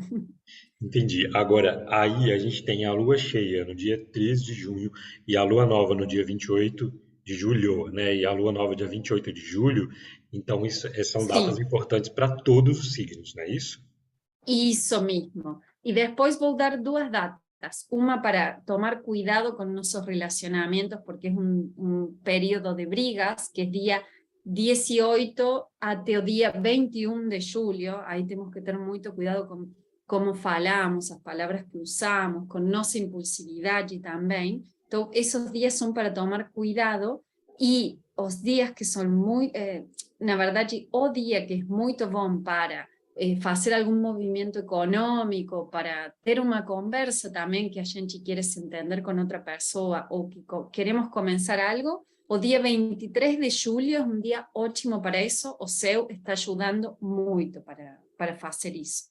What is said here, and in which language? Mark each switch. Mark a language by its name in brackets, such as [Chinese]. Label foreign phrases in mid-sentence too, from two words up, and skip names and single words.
[Portuguese] Entendi. Agora, aí a gente tem a lua cheia no dia 13 de junho e a lua nova no dia 28 de julho, né? E a lua nova dia 28 de julho. Então, são datas Sim, importantes para todos os signos, não é isso? [Spanish] isso mismo. Y después voy a dar dos datas. Una para tomar cuidado con nuestros relacionamientos, porque es un periodo de brigas, que es día 18 hasta el día 21 de julio. Ahí tenemos que tener mucho cuidado con cómo falamos, las palabras que usamos, con nuestra impulsividad y también. Entonces, esos días son para tomar cuidado, y los días que son muy, [Portuguese] na verdade, o día [Spanish] que es muy [Portuguese] bom para fazer algum movimento econômico, para ter uma conversa também que a gente quer se entender com outra pessoa, ou que queremos começar algo, o dia 23 de julho é um dia ótimo para isso, o céu está ajudando muito para fazer isso.